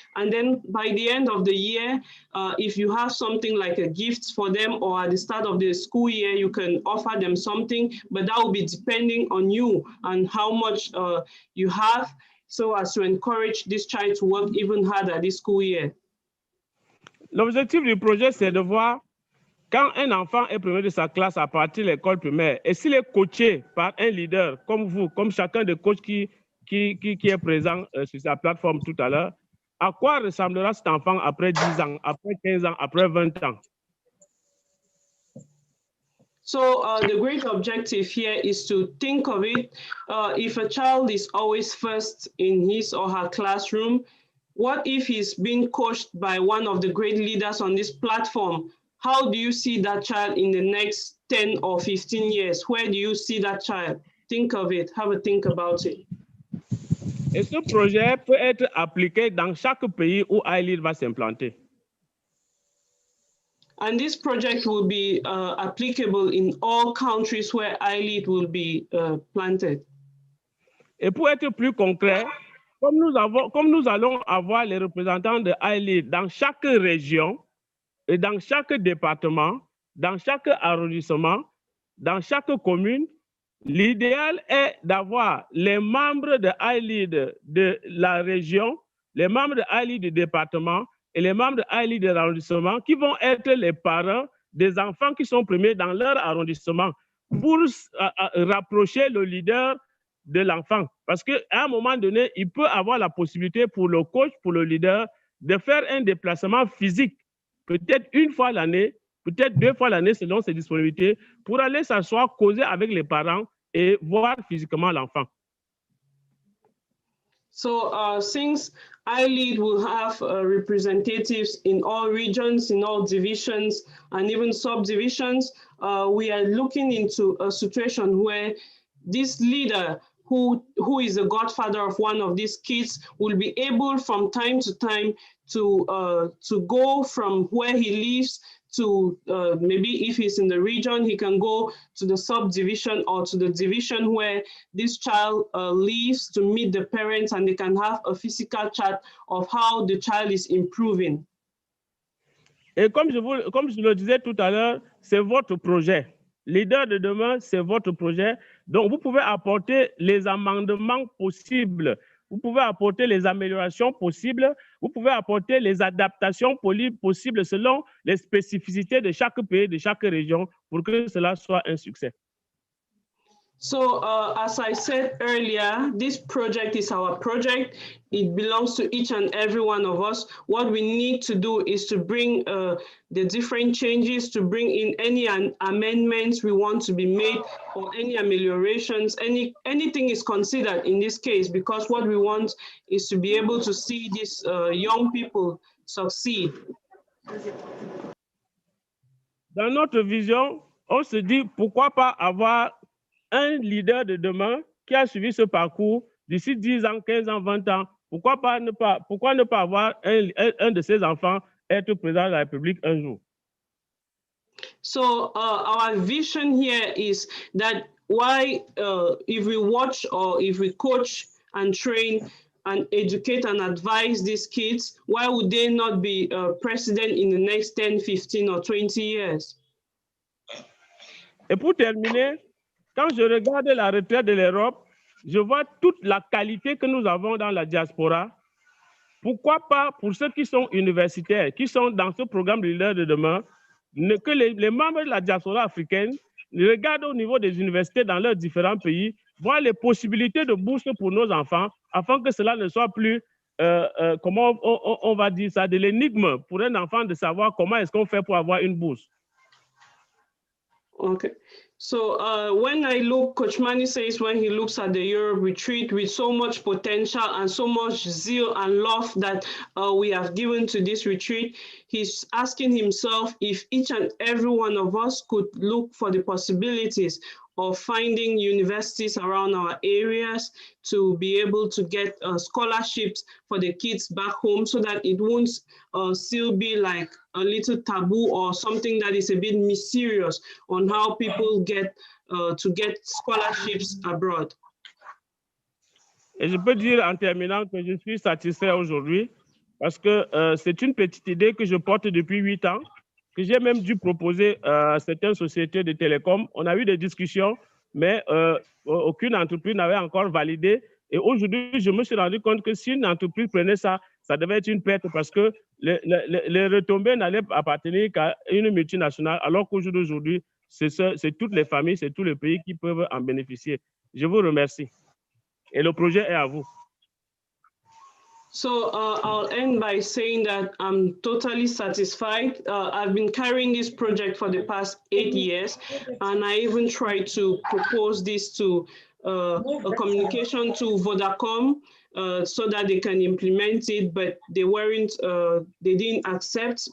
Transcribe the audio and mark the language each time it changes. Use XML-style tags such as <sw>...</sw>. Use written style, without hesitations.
<en>And then by the end of the year, if you have something like a gift for them, or at the start of the school year, you can offer them something, but that will be depending on you and how much you have, so as to encourage this child to work even harder this school year.</en> <fr>L'objectif du projet, c'est de voir quand un enfant est premier de sa classe à partir de l'école primaire, et s'il est coaché par un leader comme vous, comme chacun des coachs qui est présent sur sa plateforme tout à l'heure, à quoi ressemblera cet enfant après 10 ans, après 15 ans, après 20 ans?</fr> <en>So the great objective here is to think of it. If a child is always first in his or her classroom, what if he's being coached by one of the great leaders on this platform? How do you see that child in the next 10 or 15 years? Where do you see that child? Think of it, have a think about it.</en> <fr>Et ce projet peut être appliqué dans chaque pays où iLEAD va s'implanter.</fr> <en>And this project will be applicable in all countries where iLEAD will be planted.</en> <fr>Et pour être plus concret, comme nous allons avoir les représentants de iLEAD dans chaque région et dans chaque département, dans chaque arrondissement, dans chaque commune, l'idéal est d'avoir les membres de iLEAD de la région, les membres de iLEAD du département et les membres de iLEAD de l'arrondissement qui vont être les parents des enfants qui sont premiers dans leur arrondissement pour rapprocher le leader de l'enfant. Parce qu'à un moment donné, il peut avoir la possibilité pour le coach, pour le leader, de faire un déplacement physique, peut-être une fois l'année, peut-être 2 fois l'année selon ses disponibilités, pour aller s'asseoir, causer avec les parents et voir physiquement l'enfant.</fr> <en>So since iLEAD will have representatives in all regions, in all divisions, and even subdivisions, we are looking into a situation where this leader who is the godfather of one of these kids will be able from time to time to go from where he lives to maybe if he's in the region, he can go to the subdivision or to the division where this child lives to meet the parents, and they can have a physical chat of how the child is improving.</en> <fr>Et comme je le disais tout à l'heure, c'est votre projet. Leader de demain, c'est votre projet. Donc, vous pouvez apporter les amendements possibles. Vous pouvez apporter les améliorations possibles. Vous pouvez apporter les adaptations possibles selon les spécificités de chaque pays, de chaque région, pour que cela soit un succès.</fr> <en>So, as I said earlier, this project is our project. It belongs to each and every one of us. What we need to do is to bring the different changes, to bring in any amendments we want to be made, or any ameliorations. Anything is considered in this case, because what we want is to be able to see these young people succeed.</en> <fr>Dans notre vision, on se dit pourquoi pas avoir un leader de demain qui a suivi ce parcours d'ici 10 ans, 15 ans, 20 ans. Pourquoi ne pas avoir un de ses enfants être président de la République un jour?</fr> <en>So our vision here is that if we watch or if we coach and train and educate and advise these kids, why would they not be president in the next 10, 15 or 20 years?</en> <fr>Et pour terminer, quand je regarde la retraite de l'Europe, je vois toute la qualité que nous avons dans la diaspora. Pourquoi pas pour ceux qui sont universitaires, qui sont dans ce programme de leader de demain, que les membres de la diaspora africaine regardent au niveau des universités dans leurs différents pays, voir les possibilités de bourse pour nos enfants, afin que cela ne soit plus, comment on va dire ça, de l'énigme pour un enfant de savoir comment est-ce qu'on fait pour avoir une bourse.</fr> <en>Okay. So when I look, Coach Manny says when he looks at the Europe retreat with so much potential and so much zeal and love that we have given to this retreat, he's asking himself if each and every one of us could look for the possibilities of finding universities around our areas to be able to get scholarships for the kids back home, so that it won't still be like a little taboo or something that is a bit mysterious on how people get to get scholarships abroad.</en> <fr>Et je peux dire en terminant que je suis satisfait aujourd'hui parce que c'est une petite idée que je porte depuis 8 ans, que j'ai même dû proposer à certaines sociétés de télécom. On a eu des discussions, mais aucune entreprise n'avait encore validé. Et aujourd'hui, je me suis rendu compte que si une entreprise prenait ça, ça devait être une perte parce que les retombées n'allaient appartenir qu'à une multinationale, alors qu'aujourd'hui, c'est toutes les familles, c'est tous les pays qui peuvent en bénéficier. Je vous remercie. Et le projet est à vous.</fr> <en>So I'll end by saying that I'm totally satisfied. I've been carrying this project for the past 8 years, and I even tried to propose this to a communication to Vodacom so that they can implement it, but they didn't accept.</en>